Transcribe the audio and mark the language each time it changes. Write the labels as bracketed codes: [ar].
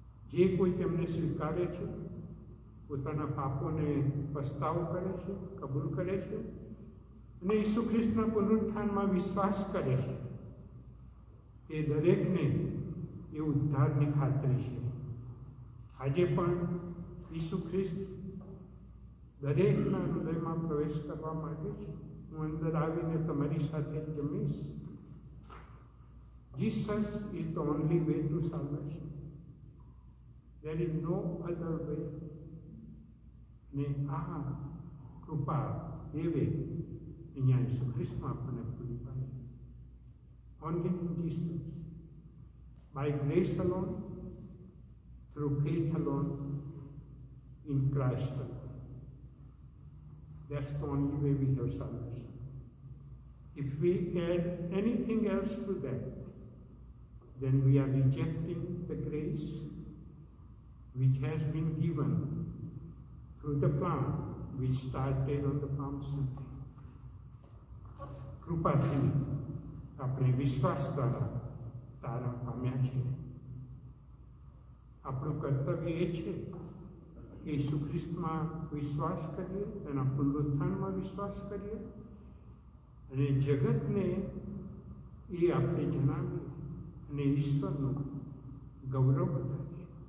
[gu] જે કોઈ તેમને સ્વીકારે છે, પોતાના પાપોને પસ્તાવો કરે છે, કબૂલ કરે છે અને ઈસુ ખ્રિસ્તના પુનરુત્થાનમાં વિશ્વાસ કરે છે, તે દરેકને એ ઉદ્ધારની ખાતરી છે. આજે પણ ઈસુ ખ્રિસ્ત દરેકના હૃદયમાં પ્રવેશ કરવા માંગે છે. હું અંદર આવીને તમારી સાથે જમીશ. [en] Jesus is the only way to salvation. There is no other way. [gu] ને આ કૃપા દેવે અહીંયા ઈસુ ખ્રિસ્તમાં આપણને પૂરી પાડી. [en] Only in Jesus, by grace alone, through faith alone, in Christ alone. That's the only way we have salvation. If we add anything else to that, then we are rejecting the grace which has been given through the plan which started on the Palm Sunday. [gu] કૃપાથી આપણે વિશ્વાસ દ્વારા તારા પામ્યા છીએ. આપણું કર્તવ્ય એ છે કે ઈસુ ખ્રિસ્તમાં વિશ્વાસ કરીએ, તેના પુનરુત્થાનમાં વિશ્વાસ કરીએ અને જગતને એ આપણે જણાવીએ અને ઈશ્વરનું ગૌરવ વધારીએ.